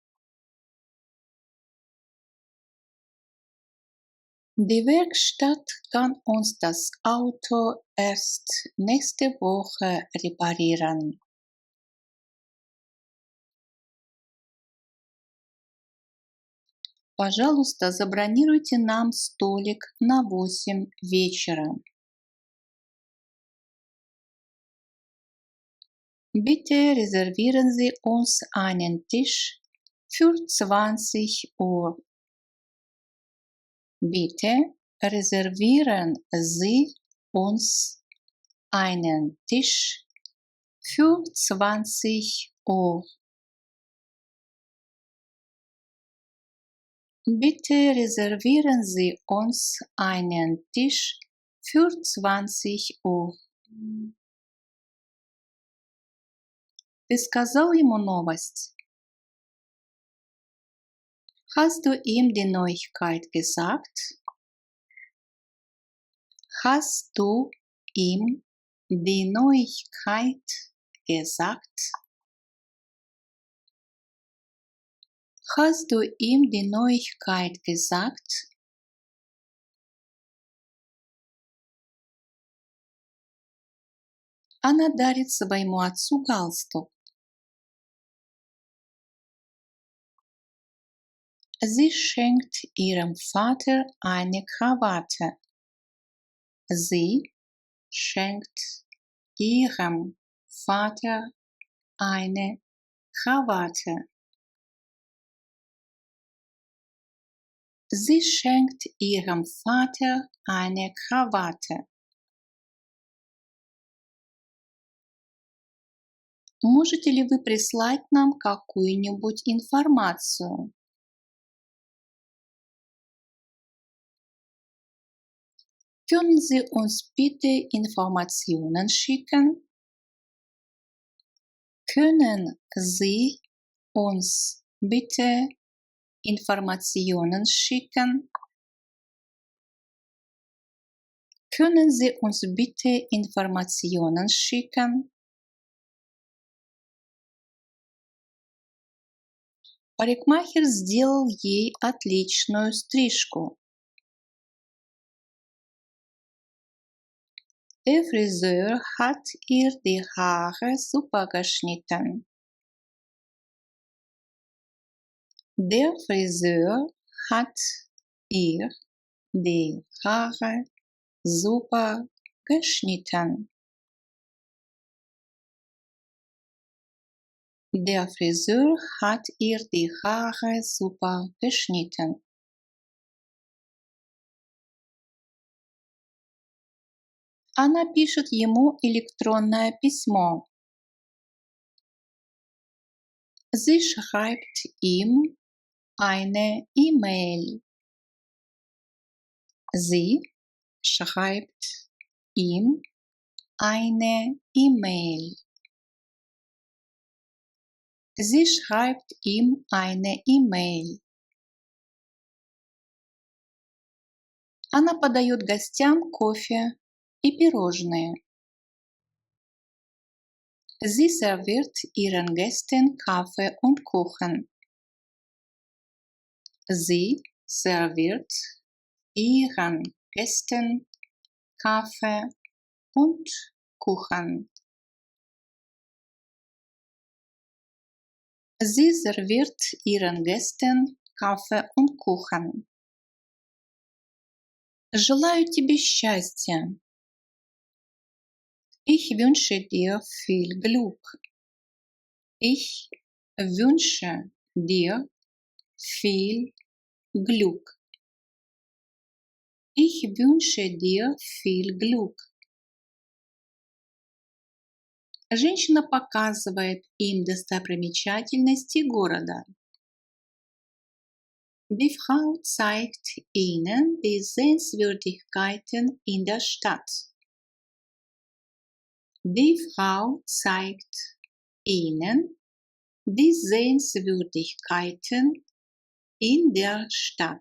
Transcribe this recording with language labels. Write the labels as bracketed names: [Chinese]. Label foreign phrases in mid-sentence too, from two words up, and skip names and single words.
[German] Die Werkstatt kann uns das Auto erst nächste Woche reparieren. [Russian] Пожалуйста, забронируйте нам столик на 8 вечера. [German] Bitte reservieren Sie uns einen Tisch für 20 Uhr. Bitte reservieren Sie uns einen Tisch für 20 Uhr. Bitte reservieren Sie uns einen Tisch für 20 Uhr. [Russian] Ты сказал ему новость? [German] Hast du ihm die Neuigkeit gesagt? Hast du ihm die Neuigkeit gesagt? Hast du ihm die Neuigkeit gesagt? [Russian] Она дарит своему отцу галстук. [German] Sie schenkt ihrem Vater eine Krawatte. Sie schenkt ihrem Vater eine Krawatte. Sie schenkt ihrem Vater eine Krawatte. [Russian] Можете ли вы прислать нам какую-нибудь информацию? [German] Können Sie uns bitte Informationen schicken? Können Sie uns bitte Informationen schicken? Können Sie uns bitte Informationen schicken? [Russian] Парикмахер сделал ей отличную стрижку. [German] Der Friseur hat ihr die Haare super geschnitten. Der Friseur hat ihr die Haare super geschnitten. Der Friseur hat ihr die Haare super geschnitten. [Russian] Она пишет ему электронное письмо. [German] Sie schreibt ihm eine E-Mail. Sie schreibt ihm eine E-Mail. Sie schreibt ihm eine E-Mail. [Russian] Она подает гостям кофе и пирожные. [German] Sie serviert ihren Gästen Kaffee und Kuchen. Sie serviert ihren Gästen Kaffee und Kuchen. Sie serviert ihren Gästen Kaffee und Kuchen. [Russian] Желаю тебе счастья. [German] Ich wünsche dir viel Glück. Ich wünsche dir viel Glück. Ich wünsche dir viel Glück. [Russian] Женщина показывает им достопримечательности города. [German] Die Frau zeigt ihnen die Sehenswürdigkeiten in der Stadt. Die Frau zeigt ihnen die Sehenswürdigkeiten in der Stadt.